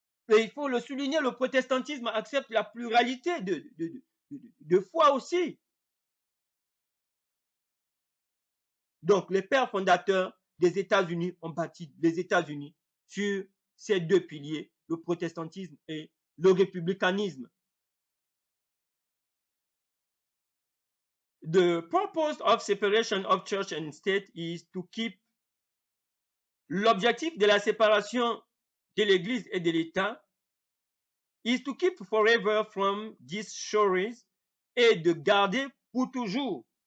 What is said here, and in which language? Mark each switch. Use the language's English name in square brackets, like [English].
[French] Et il faut le souligner, le protestantisme accepte la pluralité de foi aussi. Donc, les pères fondateurs des États-Unis ont bâti les États-Unis sur ces deux piliers, le protestantisme et le républicanisme. [English] The purpose of separation of church and state is to keep. [French] L'objectif de la séparation de l'Église et de l'État [English] is to keep forever from these shores [French] et de garder pour toujours